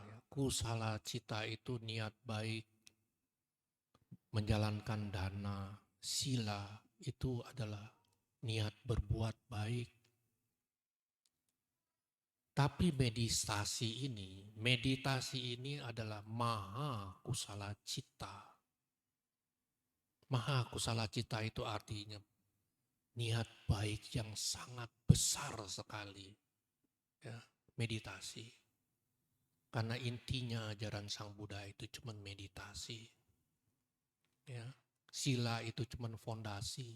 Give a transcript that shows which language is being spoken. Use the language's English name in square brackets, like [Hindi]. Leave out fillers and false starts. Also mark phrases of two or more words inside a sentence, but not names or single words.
[Pali] Kusala cita [Indonesian] itu niat baik, menjalankan dana, sila itu adalah niat berbuat baik. Tapi meditasi ini adalah [Pali] maha kusala cita. Maha kusala cita [Indonesian] itu artinya niat baik yang sangat besar sekali. Ya, meditasi. Karena intinya ajaran Sang Buddha itu cuma meditasi. Ya, sila itu cuma fondasi.